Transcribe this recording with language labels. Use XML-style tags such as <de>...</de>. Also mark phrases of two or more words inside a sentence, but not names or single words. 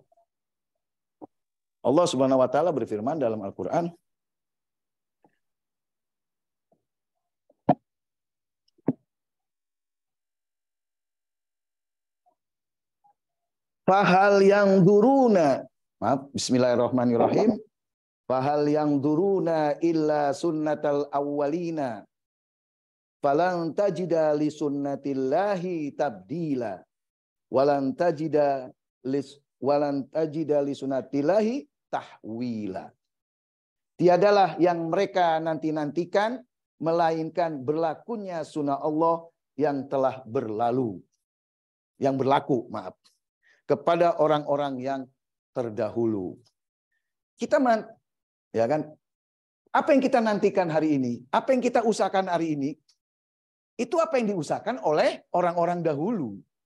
<ar>الله سبحانه وتعالى</ar> <id>berfirman dalam Al-Qur'an,</id> <ar>فهل ينظرون,</ar> <id>maaf, bismillahirrahmanirrahim.</id> <ar>فهل ينظرون إلا سنة الأولين. فلن تجد لسنة الله تبديلا ولن تجد لسنة الله تحويلا.</ar> <id>Tiadalah yang mereka nanti-nantikan melainkan berlakunya sunnah Allah yang telah berlalu, yang berlaku, maaf, kepada orang-orang yang terdahulu. Kita ya kan, apa yang kita nantikan hari ini, apa yang kita usahakan hari ini, itu apa yang diusahakan oleh orang-orang dahulu.</id>